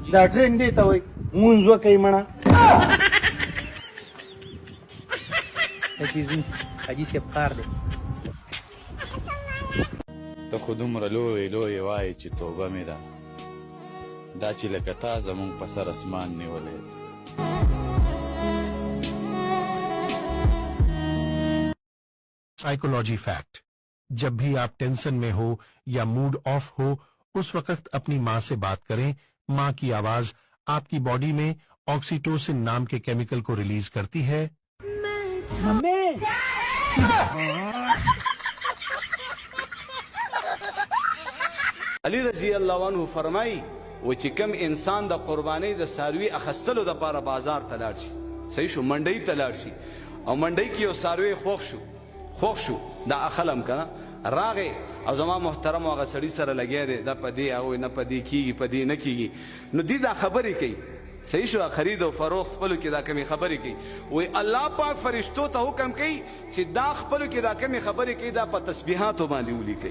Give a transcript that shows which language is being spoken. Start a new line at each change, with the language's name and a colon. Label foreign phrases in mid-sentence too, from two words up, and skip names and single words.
Pashto: دا ټرین دی ته وایي مونځ وکئ مړه حاجي صاحب کار دی ته خو دومره لوی لوی وایې چې توبه مې ده دا چې لکه تا زمونږ په سر اسمان نیولی
English: psychology fact
Hindi: जब भी आप टेंशन में हो या
English: mood off
Hindi: हो उस वक्त अपनी माँ से बात करें। माँ की आवाज आपकी बॉडी में ऑक्सीटोसिन नाम के केमिकल को रिलीज करती है।
Pashto: علی
Arabic: رضی الله عنه
Pashto: فرمایي و چې کم انسان د قربانۍ د څاروي اخیستلو دپاره بازار ته لاړ شي صحیح شو منډۍ ته لاړ شي او منډۍ کې یو څاروی خوښ شو دا اخلم که نه راغې او زما محترم هغه سړي سره لګیا دی دا په دې هغوی نه په دې کېږي په دې نه کېږي نو دې دا خبرې کوي صحیح شو خرید او فروخت خپلو کې دا کمې خبرې کوي وایي الله پاک فرشتو ته حکم کوي چې دا خپلو کې دا کمې خبرې کوي دا په تسبیحاتو باندې ولیکئ